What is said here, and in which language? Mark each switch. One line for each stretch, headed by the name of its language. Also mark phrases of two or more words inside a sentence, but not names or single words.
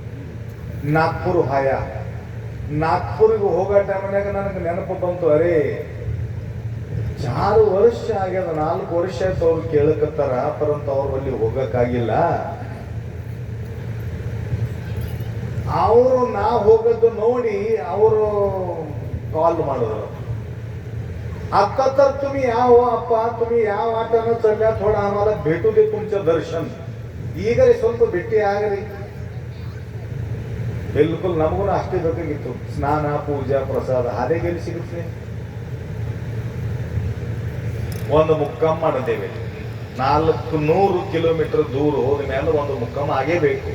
Kannada: ನಾಗ್ಪುರಿಗೆ ಹೋಗೋ ಟೈಮ್ನಾಗ ನನಗೆ ನೆನಪು ಬಂತು, ಅರೇ 4 ವರ್ಷ ಆಗ್ಯದ, 4 ವರ್ಷ ಆಯ್ತು ಅವ್ರು ಕೇಳಕತ್ತಾರ, ಪರಂತ ಅವ್ರು ಅಲ್ಲಿ ಹೋಗಕ್ಕಾಗಿಲ್ಲ. ಅವರು ನಾ ಹೋಗೋದು ನೋಡಿ ಅವರು ಕಾಲ್ ಮಾಡಿದ್ರು,
Marathi: आता तर तुम्ही या हो अप्पा, तुम्ही या वाटानं चालल्या, थोडा आम्हाला भेटू दे तुमचं दर्शन.
Kannada: ಈಗಲೇ ಸ್ವಲ್ಪ ಭೇಟಿ ಆಗ್ರಿ. ಬಿಲ್ಕುಲ್ ನಮಗೂ ಅಷ್ಟೇ ಬೇಕಾಗಿತ್ತು. ಸ್ನಾನ ಪೂಜಾ ಪ್ರಸಾದ ಹಾಗೆ ಎಲ್ಲಿ ಸಿಗುತ್ತೆ? ಒಂದು ಮುಕ್ಕಮ್ಮ ಮಾಡಿದ್ದೇವೆ. 400 ಕಿಲೋಮೀಟರ್ ದೂರ ಹೋದ ಮೇಲೆ ಒಂದು ಮುಕ್ಕಮ್ಮ ಆಗೇ ಬೇಕು.